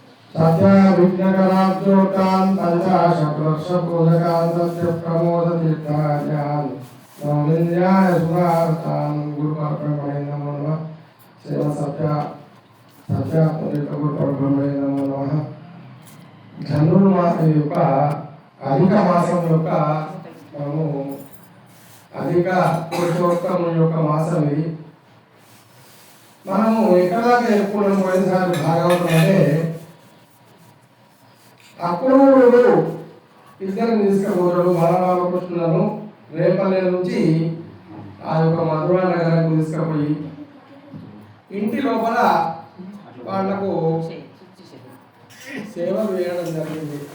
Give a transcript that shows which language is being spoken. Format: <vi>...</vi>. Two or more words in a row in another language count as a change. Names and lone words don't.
<sa>सत्याभिज्ञकराब्जोतान् पञ्चाशतवर्षपूजकान् सत्यप्रमोदतीर्थान् नवनिन्द्याय सुरार्तान् गुरुपरब्रह्मणे नमो नमः। शिव सत्यात्मतीर्थगुरुपरब्रह्मणे नमो नमः।</sa> <te>ధనుర్మాసం యొక్క అధిక మాసం యొక్క మనము అధిక పురుషోత్తముల యొక్క మాసం ఇది. మనము ఎక్కడ దాకా ఎప్పుడు పోయినసారి భాగవతం అంటే అక్రూరుడు ఇద్దరిని తీసుకుపోతాడు బాలరామకృష్ణులను రేపల్లె నుంచి ఆ యొక్క మధురా నగరానికి తీసుకుపోయి ఇంటి లోపల వాళ్లకు సేవలు వేయడం జరిగింది.</te>